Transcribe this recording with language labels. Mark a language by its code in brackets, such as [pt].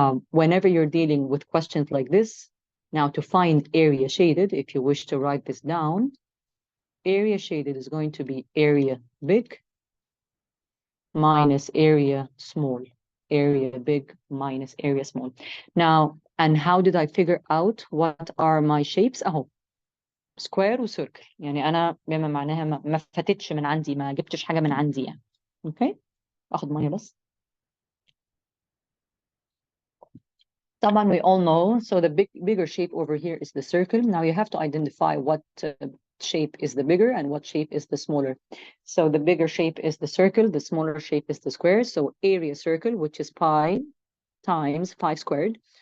[en] Whenever you're dealing with questions like this, now to find area shaded, if you wish to write this down, area shaded is going to be area big minus area small. Area big minus area small. Now, and how did I figure out what are my shapes? [ar] أهو square و circle. يعني أنا بما معناها ما فتتش من عندي، ما جبتش حاجة من عندي يعني. Okay؟ أخذ مية بس. طبعا [en] we all know, so the bigger shape over here is the circle. Now you have to identify what shape is the bigger and what shape is the smaller. So the bigger shape is the circle, the smaller shape is the square. So area circle, which is pi times 5 squared.